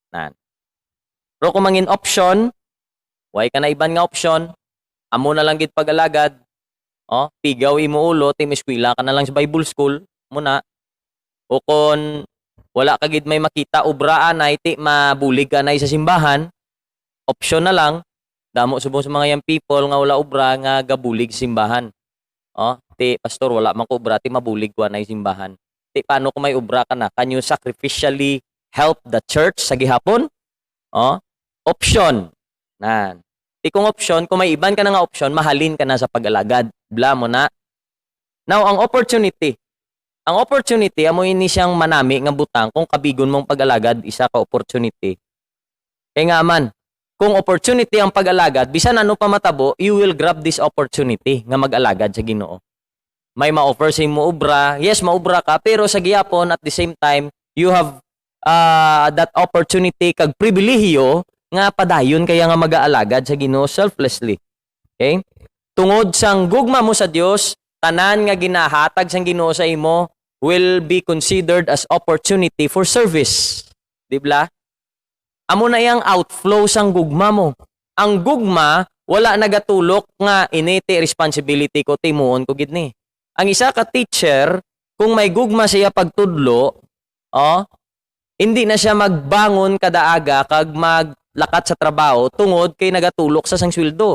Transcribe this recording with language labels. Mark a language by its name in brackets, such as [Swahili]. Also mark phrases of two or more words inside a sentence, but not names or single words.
[Hiligaynon] Pero kung mangin option, way ka na iban nga option, amo na lang gid pag-alagad. Pigaw imo ulo, eskwela ka na lang sa Bible school muna. O kung wala ka gid may makita ubraan ay mabulig ka na sa simbahan, option na lang. Damo subong sa mga young people nga wala ubra nga gabulig sa simbahan. Pastor wala man ko ubra mabulig ko na simbahan. Paano kung may ubra ka na? [English] Can you sacrificially help the church [Hiligaynon] sa gihapon? Option. Kung option, kung may iban ka na nga option, mahalin ka na sa pag-alagad. Bla mo na. Now, ang opportunity. Ang opportunity, amo ini siyang manami nga butang kung kabigon mong pag-alagad, isa ka opportunity. Kaya nga man, kung opportunity ang pag-alagad, bisan ano pa matabo, [English] you will grab this opportunity [Hiligaynon] nga mag-alagad sa Ginoo. May ma-offer sa imo ubra. Yes, maubra ka, pero sa gihapon [English] at the same time, you have that opportunity [Hiligaynon] kag pribilehiyo nga padayon kaya nga mag-aalagad sa Ginoo [English] selflessly. Okay? [Hiligaynon] Tungod sang gugma mo sa Dios, tanan nga ginahatag sang Ginoo sa imo [English] will be considered as opportunity for service. [Hiligaynon] Di ba? Amo na yang outflow sang gugma mo. Ang gugma wala nagatulok nga initi responsibility ko timuon ko gid ni. Ang isa ka teacher, kung may gugma siya pagtudlo, hindi na siya magbangon kada aga kag maglakat sa trabaho tungod kay nagatulok sa sang sweldo.